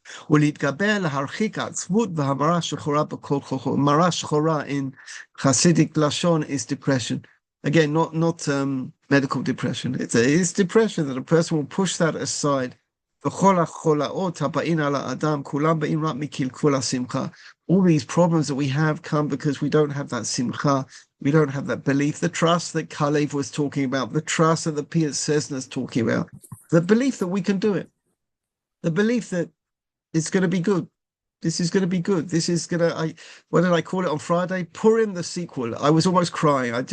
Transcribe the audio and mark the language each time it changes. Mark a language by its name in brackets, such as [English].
[Hebrew] ולהתגבר להרחיק העצבות והמרה שחורה בכל כוחו. [English] מרה שחורה in Hasidic Lashon is depression. Again, not medical depression. It's depression that a person will push that aside. [Hebrew] וכל החולאות הבאים על האדם, כולם באים רק מקלקול השמחה. [English] All these problems that we have come because we don't have that simcha, we don't have that belief, the trust that Kalev was talking about, the trust that the Piet Sesna is talking about, the belief that we can do it, the belief that it's going to be good. This is going to be good. This is going to, what did I call it on Friday? Purim the sequel. I was almost crying.